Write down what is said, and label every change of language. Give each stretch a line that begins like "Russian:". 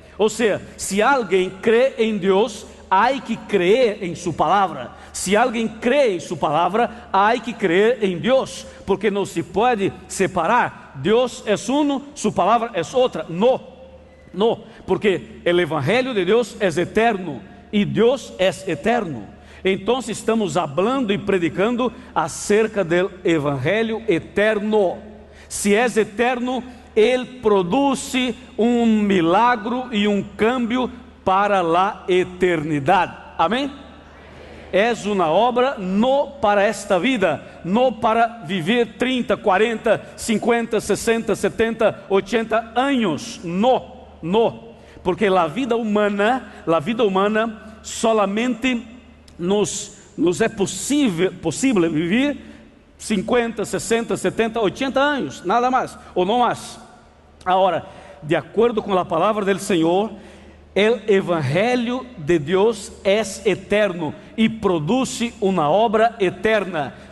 Portuguese: Ou seja, se alguém crê em Deus, há que crer em sua palavra. Se alguém crê em sua palavra, há que crer em Deus, porque não se pode separar. Deus é um, sua palavra é outra. Não, porque o evangelho de Deus é eterno.
Spanish: y Dios es eterno. Entonces estamos hablando y predicando acerca del evangelio eterno. Si es eterno, Él produce un milagro y un cambio para la eternidad. Amén. Es una obra no para esta vida, no para vivir 30, 40, 50, 60, 70, 80 años. No, porque la vida humana solamente
Portuguese: nos é possível viver 50, 60, 70, 80 anos, nada mais, ou não mais. Agora, de acordo com a palavra do Senhor, o evangelho de Deus é eterno e produz uma obra eterna.